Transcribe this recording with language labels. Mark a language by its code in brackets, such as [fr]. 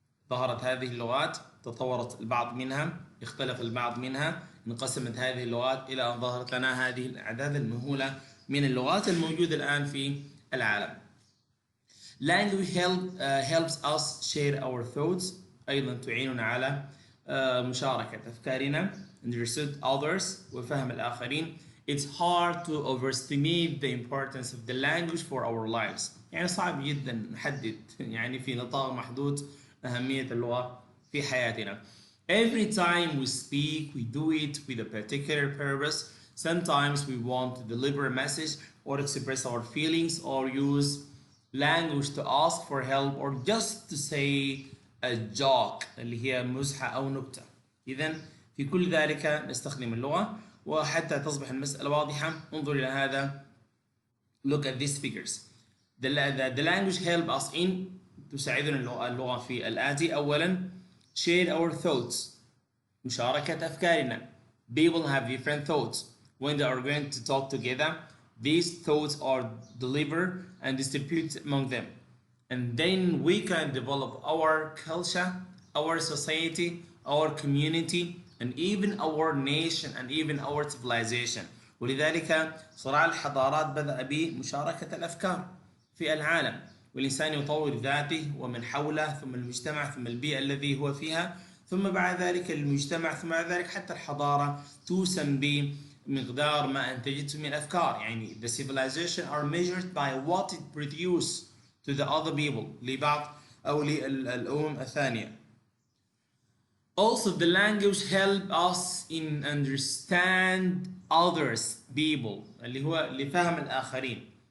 [ar] ظهرت هذه اللغات, تطورت البعض منها, اختلف البعض منها, انقسمت هذه اللغات إلى أن ظهرت لنا هذه الأعداد المهولة من اللغات الموجودة الآن في العالم. [en] Language helps us share our thoughts, [ar] أيضا تعيننا على مشاركة أفكارنا, [en] understood others, [ar] وفهم الآخرين, [en] It's hard to overestimate the importance of the language for our lives. [ar] يعني صعب جدا نحدد يعني في نطاق محدود أهمية اللغة في حياتنا. [en] Every time we speak, we do it with a particular purpose. Sometimes we want to deliver a message or express our feelings or use language to ask for help or just to say a joke [ar] اللي هي مزحة أو نكتة. إذن في كل ذلك نستخدم اللغة. وحتى تصبح المسألة واضحة انظر إلى هذا. [en] Look at these figures. The language help us in [ar] تساعدنا اللغة في الآتي. أولا [en] share our thoughts [ar] مشاركة أفكارنا. [en] People have different thoughts. When they are going to talk together, these thoughts are delivered and distributed among them. And then we can develop our culture, our society, our community, and even our nation and even our civilization. [ar] ولذلك صراع الحضارات بدأ بمشاركة الأفكار في العالم، والإنسان يطور ذاته ومن حوله ثم المجتمع ثم البيئة الذي هو فيها ثم بعد ذلك المجتمع ثم بعد ذلك حتى الحضارة توسم بمقدار ما أنتجته من أفكار. [en] يعني the civilization are measured by what it produce to the other people [ar] لبعض أو للأمم الثانية. [en] Also the language help us in understand others people [ar] اللي هو لفهم الآخرين.